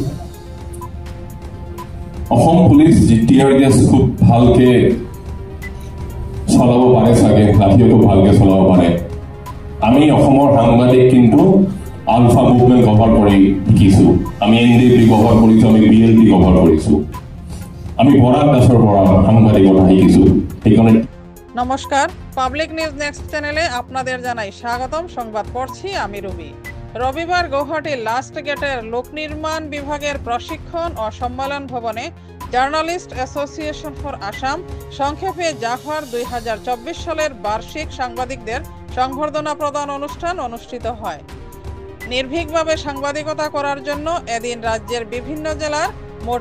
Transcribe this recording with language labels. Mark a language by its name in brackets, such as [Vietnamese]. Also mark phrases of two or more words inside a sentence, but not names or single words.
[Assamese] অসম পুলিচ যেতিয়া খুব ভালকে চলাব পাৰে চাগে লাঠিও খুব ভালকে চলাব পাৰে আমি অসমৰ সাংবাদিক কিন্তু আলফা মুভমেন্ট কভাৰ কৰি শিকিছো আমি এনডিপি কভাৰ কৰিছো আমি বিএলপি কভাৰ কৰিছো আমি বৰাক দাসৰ পৰা সাংবাদিকতা শিকিছো সেইকাৰণে [Bangla] নমস্কার পাবলিক নিউজ নেক্সট চ্যানেলে আপনাদের জানাই স্বাগতম সংবাদ পড়ছি আমি রবি রবিবার গৌহাটি লাস্ট গেটের লোক নির্মাণ বিভাগের প্রশিক্ষণ ও সম্মেলন ভবনে জার্নালিস্ট অ্যাসোসিয়েশন ফর আসাম সংক্ষেপে জাফার 2024 সালের বার্ষিক সাংবাদিকদের সংবর্ধনা প্রদান অনুষ্ঠান অনুষ্ঠিত হয় নির্ভীকভাবে সাংবাদিকতা করার জন্য এদিন রাজ্যের বিভিন্ন জেলার মোট